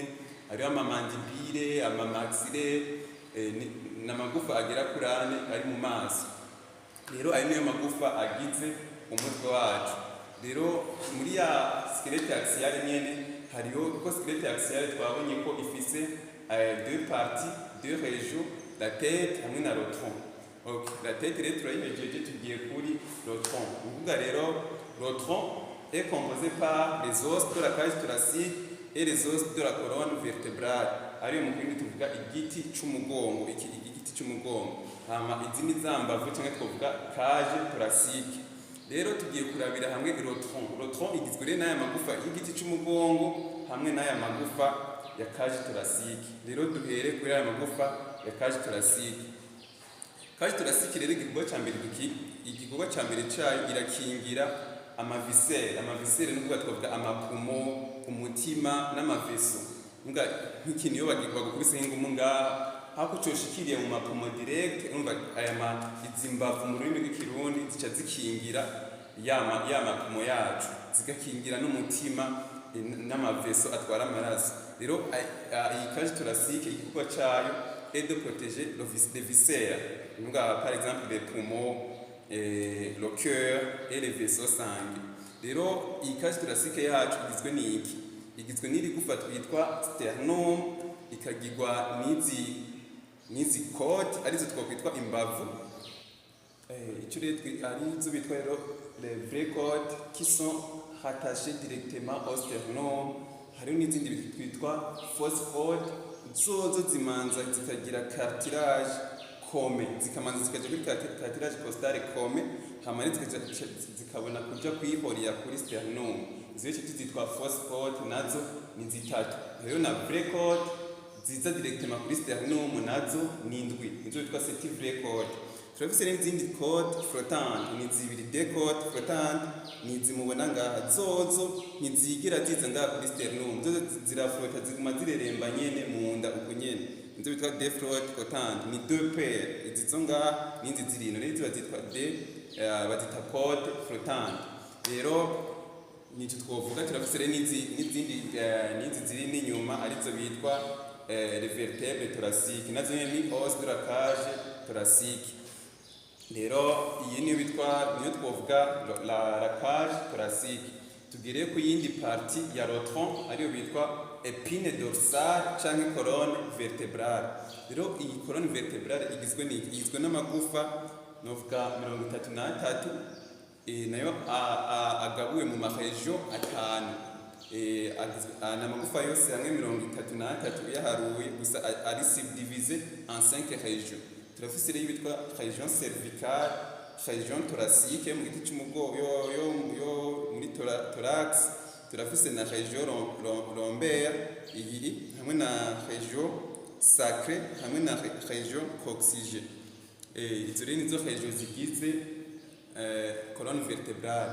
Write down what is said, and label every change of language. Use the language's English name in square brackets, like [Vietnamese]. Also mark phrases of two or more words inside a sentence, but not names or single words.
[Rundi] Hariho amamandibile, amamaxille, n'amagufa agera kuri 4 ari mu maso. Rero ayo niyo magufa agize umutwe wacu. Rero muri ya [French] squelette axiale [Rundi] nyene hariho kuko [French] squelette axiale [Rundi] twabonye ko ifise [French] 2 parties, 2 régions, la tête [Rundi] hamwe na [French] le tronc. La tête [Rundi] rero turayimejeje tugiye kuri [French] le tronc. [Rundi] Uvuga rero [French] le tronc est composé par les os de la cage thoracique et les os de la colonne vertébrale. [Rundi] Ariyo mu kwindi tuvuga igiti cy'umugongo, igiti cy'umugongo. Hama izindi zambavu cyangwa twavuga [French] cage thoracique. [Rundi] Rero tugiye kurabira hamwe [French] le tronc. Le tronc [Rundi] igizwe rero n'aya magufa y'igiti cy'umugongo hamwe n'aya magufa ya [French] cage thoracique. [Rundi] Rero duhere kuri aya magufa ya [French] cage thoracique. Cage thoracique [Rundi] rero igikorwa cya mbere cyayo irakingira amaviscere. Amaviscere n'ubwo twavuga amapumo, umutima n'amaveso. Nk'ikintu iyo bagukubise nk'ingumu ngaha hako coshikiriye mu mapumo direct. Aya izimbavu mu rurimi rw'ikirundi zica zikingira y'amapumo yacu, zigakingira n'umutima n'amaveso atwara amaraso. Rero iyi [French] cage thoracique [Rundi] igikorwa cayo [French] est de protéger les viscères, par exemple les poumons, le cœur et les vaisseaux sanguins. [Rundi] Rero iyi cage thoracique yacu igizwe n'iki? Igizwe n'iri gufa twitwa sternum, ikagirwa n'izi côtes arizo twakwitwa imbavu, icyo rero arizo bitwa rero [French] les vraies côtes qui sont rattachées directement au sternum. [Rundi] Hariho n'izindi twitwa [French] fausse côte, [Rundi] zozo zimanza zikagira cartilage come, zikamanza zikaja kuri [French] cartilage costale [Rundi] come, hama zikabona kuja kwihorera kuri sternum. Izo zitwa [French] fausse côte, [Rundi] nazo ni zitatu. Hariho na [French] vraie côte [Rundi] ziza directement kuri sternum, nazo ni indwi, izo bitwa [French] c'est vraie côte. [Rundi] Turafise n'izindi [French] côte flottante, [Rundi] ni zibiri [French] de côte flottante, [Rundi] ni zimubona ngaha, zozo ntizigira ziza ngaha kuri sternum, zozo ziraflota ziguma zireremba nyene mu nda uko nyene, izo bitwa [French] de flotte flottante, [Rundi] ni [French] deux paires, [Rundi] izo ngaha n'inzi zirino, rero bazitwa bazita [French] côte flottante. [Rundi] Rero nico twovuga. Turafise n'izindi ziri n'inyuma arizo bitwa [French] les vertèbres thoraciques, [Rundi] nazo ni [French] os de la cage thoracique. [Rundi] Rero iyi niyo twovuga [French] la cage thoracique. [Rundi] Tugire ku yindi parti ya rotron ariyo bitwa [French] épine dorsale [Rundi] canke [French] colonne vertébrale. [Rundi] Rero iyi [French] colonne vertébrale [Rundi] igizwe n'amagufa novuga 33, nayo agabuwe mu maregion atanu. N'amagufa yose hamwe 33 yaharuye, gusa ari [French] subdivisé en 5 régions. [Rundi] Turafise rero bitwa [French] région cervicale, région thoracique [Rundi] mu giti cy'umugongo yo muri thorax. Turafise na [French] région lombaire [Rundi] iyi hamwe na [French] région sacrée [Rundi] hamwe na [French] région coxygène. [Rundi] Izo rero nizo région zigize [French] colonne vertébrale.